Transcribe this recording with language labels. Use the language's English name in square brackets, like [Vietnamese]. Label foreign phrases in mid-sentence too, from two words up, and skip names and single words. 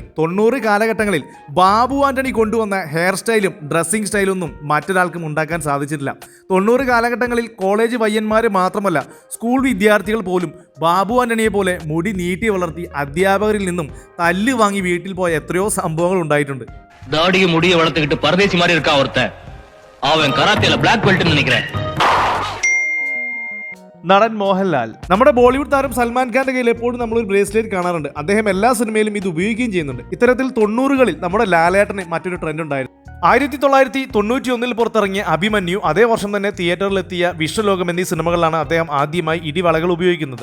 [Malayalam] 90 കാലഘട്ടങ്ങളിൽ ബാബു ആന്റണി കൊണ്ടുവന്ന ഹെയർ സ്റ്റൈലും ഡ്രസ്സിംഗ് സ്റ്റൈലൊന്നും മറ്റൊരാൾക്കും ഉണ്ടാക്കാൻ സാധിച്ചിട്ടില്ല. 90 കാലഘട്ടങ്ങളിൽ കോളേജ് പയ്യന്മാർ മാത്രമല്ല സ്കൂൾ വിദ്യാർത്ഥികൾ പോലും ബാബു ആന്റണിയെ പോലെ മുടി നീട്ടി വളർത്തി അധ്യാപകരിൽ നിന്നും തല്ല് വാങ്ങി വീട്ടിൽ പോയ എത്രയോ സംഭവങ്ങൾ ഉണ്ടായിട്ടുണ്ട്. [Tamil] தாடியும் முடிய வளர்த்துக்கிட்டு பரதேசி மாதிரி இருக்கான் ஒருத்தன். அவன் கராத்தேல பிளாக் பெல்ட்னு நினைக்கிறேன். [Malayalam] നടൻ മോഹൻലാൽ. നമ്മുടെ ബോളിവുഡ് താരം സൽമാൻ ഖാന്റെ കയ്യിൽ എപ്പോഴും നമ്മളൊരു ബ്രേസ്ലെറ്റ് കാണാറുണ്ട്. അദ്ദേഹം എല്ലാ സിനിമയിലും ഇത് ഉപയോഗിക്കുകയും ചെയ്യുന്നുണ്ട്. ഇത്തരത്തിൽ 90കളിൽ നമ്മുടെ ലാലേട്ടന് മറ്റൊരു ട്രെൻഡ് ഉണ്ടായിരുന്നു. 1991 പുറത്തിറങ്ങിയ അഭിമന്യു, അതേ വർഷം തന്നെ തിയേറ്ററിലെത്തിയ വിശ്വലോകം എന്നീ സിനിമകളിലാണ് അദ്ദേഹം ആദ്യമായി ഇടിവളകൾ ഉപയോഗിക്കുന്നത്.